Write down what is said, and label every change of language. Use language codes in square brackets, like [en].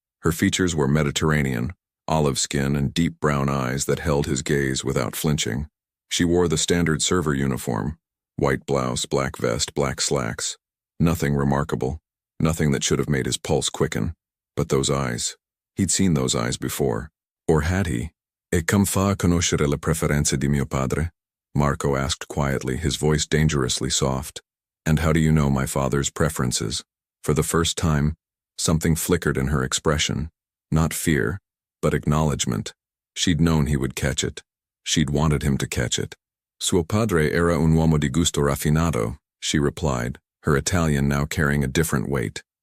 [en] Her features were Mediterranean, olive skin and deep brown eyes that held his gaze without flinching. She wore the standard server uniform, white blouse, black vest, black slacks. Nothing remarkable, nothing that should have made his pulse quicken. But those eyes. He'd seen those eyes before. Or had he? [it] E come fa a conoscere le preferenze di mio padre? [en] Marco asked quietly, his voice dangerously soft. And how do you know my father's preferences? For the first time, something flickered in her expression. Not fear, but acknowledgement. She'd known he would catch it. She'd wanted him to catch it. [it] Suo padre era un uomo di gusto raffinato, [en] she replied, her Italian now carrying a different weight.